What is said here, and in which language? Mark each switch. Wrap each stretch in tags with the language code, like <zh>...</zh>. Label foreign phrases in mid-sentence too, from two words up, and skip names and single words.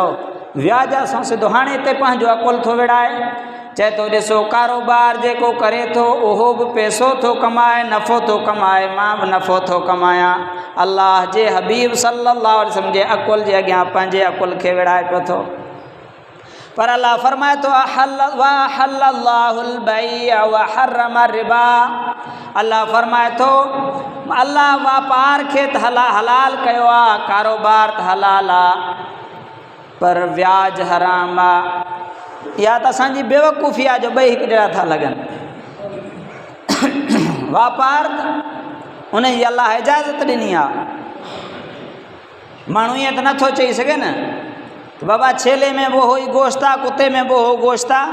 <sd>व्याज सां सिधो हाणे हिते पंहिंजो अकुल थो विढ़ाए, चए थो ॾिसो कारोबार जेको करे थो उहो बि पैसो थो कमाए, नफ़ो थो कमाए, मां बि नफ़ो थो कमायां। अल्लाह जे हबीब</sd> <ar>صلى الله عليه وسلم</ar> <sd>जे अकुल जे अॻियां पंहिंजे अकुल खे विढ़ाए पियो थो। पर अल्लाह फरमाए थो</sd> <ar>أحل الله البيع وحرم الربا.</ar> <sd>अल्लाह फरमाए थो अल्लाह वापार खे त हलाल कयो आहे, कारोबार त हलाल आहे पर व्याज हराम आहे। या त असांजी बेवकूफ़ी आहे जो ॿई हिकु जहिड़ा था लॻनि। वापार उन जी अल्लाह इजाज़त ॾिनी आहे, माण्हू ईअं त नथो चई सघे न त बाबा छेले में वो हुई गोश्त आहे, कुते में वो हो गोश्त आहे।</sd>